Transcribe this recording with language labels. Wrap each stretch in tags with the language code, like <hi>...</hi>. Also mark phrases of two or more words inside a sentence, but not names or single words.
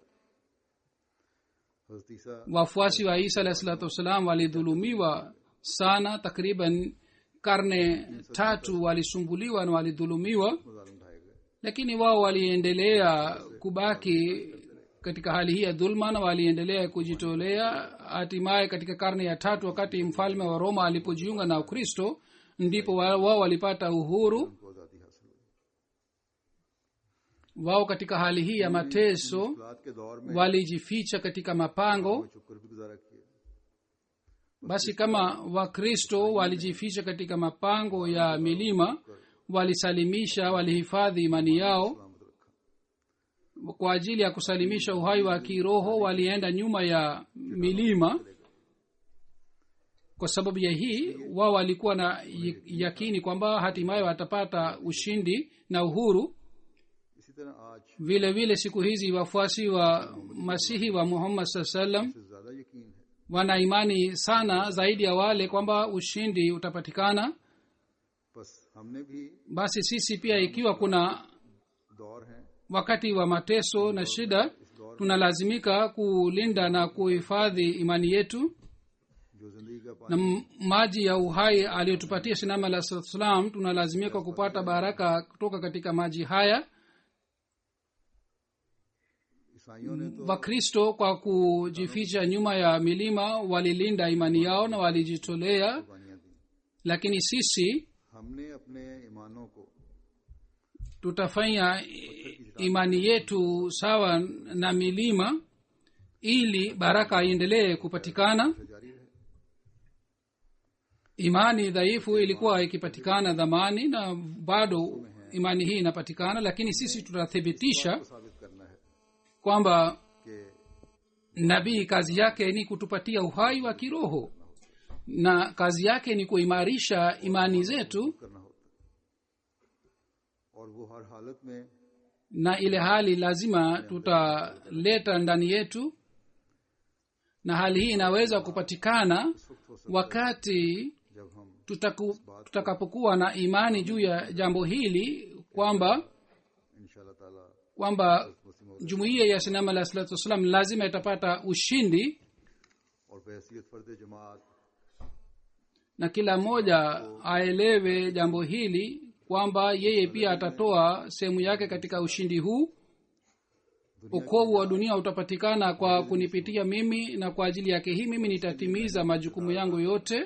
<sw>Wafuasi wa Isa</sw> <ar>عليه الصلاة والسلام</ar> <sw>walidhulumiwa sana, takriban karne 3 walisumbuliwa na walidhulumiwa, lakini wao waliendelea kubaki katika hali hii ya dhulma na waliendelea kujitolea. Hatimaye katika karne ya 3 wakati mfalme wa Roma alipojiunga na Ukristo, ndipo wao walipata uhuru.</sw> <ur>ان کو آزادی حاصل ہوئی.</ur> <sw>Wao katika hali hii ya mateso</sw> <ur>مشکلات کے دور میں</ur> <sw>walijificha katika mapango.</sw> <ur>وہ چھپ کر بھی گزارا کیا.</ur> <sw>Basi kama Wakristo walijificha katika mapango ya milima, walisalimisha, walihifadhi imani yao.</sw> <ur>سلامت رکھا.</ur> <sw>Kwa ajili ya kusalimisha uhai wa kiroho walienda nyuma ya milima. Kwa sababu ya hii wao walikuwa na yakini kwamba hatimaye watapata ushindi na uhuru.</sw> <ur>اسی طرح آج</ur> <sw>Vile vile siku hizi wafuasi wa Masihi wa Muhammad</sw> <ar>صلى الله عليه وسلم</ar> <ur>سے زیادہ یقین ہے.</ur> <sw>wana imani sana zaidi ya wale kwamba ushindi utapatikana.</sw> <ur>بس ہم نے بھی</ur> <sw>Basi sisi pia, ikiwa kuna</sw> <ur>دور ہیں</ur> <sw>wakati wa mateso na shida, tunalazimika kulinda na kuhifadhi imani yetu.</sw> <ur>جو زندگی کا</ur> <sw>Na</sw> <ur>پانی</ur> <sw>maji ya uhai aliyotupatia Sinama</sw> <ar>عليه السلام,</ar> <sw>tunalazimika kupata baraka kutoka katika maji haya.</sw> <ur>عیسائیوں نے تو</ur> <sw>Wakristo kwa kujificha nyuma ya milima walilinda imani yao na walijitolea,</sw> <ur>قربانیاں دی.</ur> <sw>lakini sisi</sw> <ur>ہم نے اپنے ایمانوں کو</ur> <sw>tutafanya imani yetu sawa na milima ili baraka iendelee kupatikana.</sw> <ur>جاری رہے.</ur> <sw>Imani dhaifu ilikuwa ikipatikana dhamani na bado imani hii inapatikana, lakini sisi tutathibitisha</sw> <ur>کو ثابت کرنا ہے</ur> <sw>kwamba</sw> <ur>کہ</ur> <sw>nabii kazi yake ni kutupatia uhai wa kiroho na kazi yake ni kuimarisha imani zetu,</sw> <ur>کرنا ہوتا ہے اور وہ ہر حالت میں</ur> <sw>na ile hali lazima tutaleta ndani yetu, na hali hii inaweza kupatikana wakati</sw> <ur>جب ہم</ur> <sw>tutakapokuwa na imani juu ya jambo hili kwamba</sw> <ur>ان شاء اللہ تعالیٰ</ur> <sw>jumuiya ya Sinama</sw> <ar>عليه الصلاة والسلام</ar> <sw>lazima itapata ushindi,</sw> <ur>اور بحیثیت فرد جماعت</ur> <sw>na kila mmoja aelewe jambo hili kwamba yeye pia atatoa sehemu yake katika ushindi huu. Wokovu wa dunia utapatikana kwa kunipitia mimi, na kwa ajili yake hii mimi nitatimiza majukumu yangu yote.</sw>